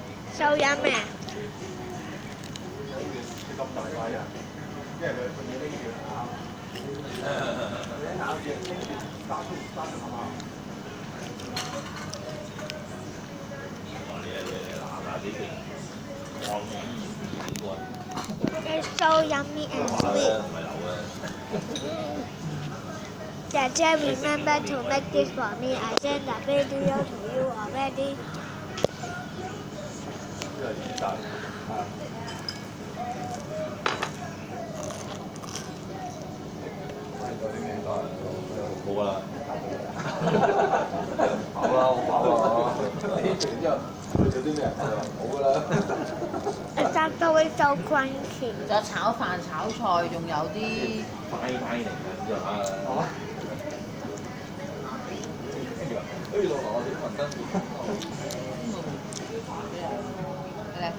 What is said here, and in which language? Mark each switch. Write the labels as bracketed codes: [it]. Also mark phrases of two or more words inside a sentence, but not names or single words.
[yue] 收音咩？咁大塊啊！因為佢要拎住咬，你咬住拎住打出生係嘛？ [en] It's so yummy and sweet. Dad, remember to make this for me. I sent the video to you already. [yue] 呢個熱帶啊！嗰啲名單冇啦，飽啦，好飽啊！然之後佢做啲咩？冇㗎啦。 [en] It's actually so crunchy. [yue] 仲有炒飯、炒菜，仲有啲快嚟㗎，啊！跟住落我哋雲吞麵。嚟